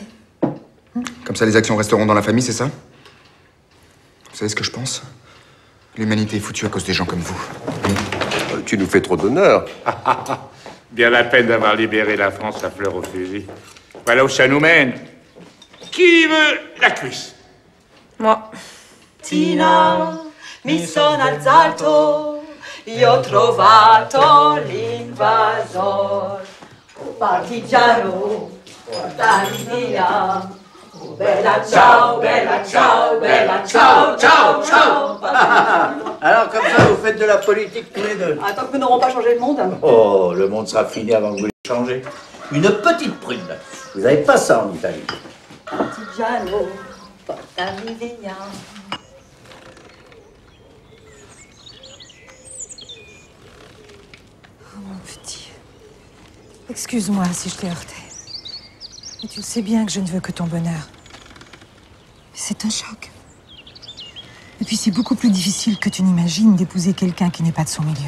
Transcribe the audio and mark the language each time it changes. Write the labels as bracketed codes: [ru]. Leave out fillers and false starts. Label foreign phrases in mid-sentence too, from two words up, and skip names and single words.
[fr] Comme ça, les actions resteront dans la famille, c'est ça? Vous savez ce que je pense? L'humanité est foutue à cause des gens comme vous. Tu nous fais trop d'honneur. Bien la peine d'avoir libéré la France à fleur au fusil. Voilà où ça nous mène. Qui veut la cuisse? Moi. [it] Tina, mi sono alzato, io ho trovato l'invasor. Partigiano, portami via. Oh, bella ciao, bella ciao, bella ciao, ciao, ciao. [fr] Alors, comme ça, vous faites de la politique tous les deux. Tant que nous n'aurons pas changé le monde. Oh, le monde sera fini avant que vous le changez. Une petite prune. Vous n'avez pas ça en Italie. [it] Partigiano, portami via. [fr] Oh, mon petit. Excuse-moi si je t'ai heurté. Mais tu le sais bien que je ne veux que ton bonheur. Mais c'est un choc. Et puis c'est beaucoup plus difficile que tu n'imagines d'épouser quelqu'un qui n'est pas de son milieu.